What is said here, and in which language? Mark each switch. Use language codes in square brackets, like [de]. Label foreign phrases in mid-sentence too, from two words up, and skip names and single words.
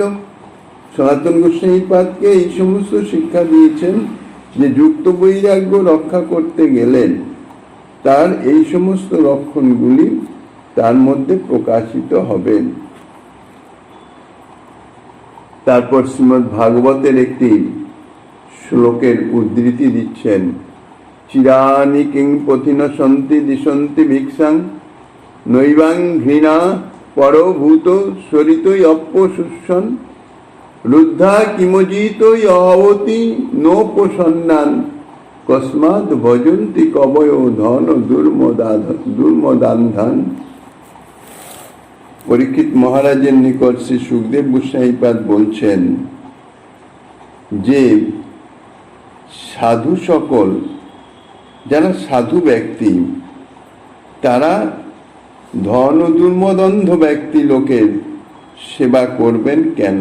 [bn] সনাতন গোস্বামীপাদকে এই সমস্ত শিক্ষা দিয়েছেন যে যুক্ত বৈরাগ্য রক্ষা করতে গেলেন তার এই সমস্ত লক্ষণগুলি তার মধ্যে প্রকাশিত হবে। তারপর শ্রীমদ্ ভাগবতের একটি শ্লোকের উদ্ধৃতি দিচ্ছেন, [sa] চিরানি কিং পথিন সন্তি দিশন্তি ভিক্ষাং নৈবাং ঘৃণা পরভূত সরিতই অপ্যশুষণ রুদ্ধা কিমজিতই অবতি নোপসন্নান কস্মাৎ ভজন্তি কবয় ধন দুর্মদান্ধান। [bn] পরীক্ষিত মহারাজের নিকট শ্রী সুখদেব গোস্বামীপাদ বলছেন যে সাধু সকল যারা সাধু ব্যক্তি তারা ধন দুর্মদন্ধ ব্যক্তি লোকের সেবা করবেন কেন?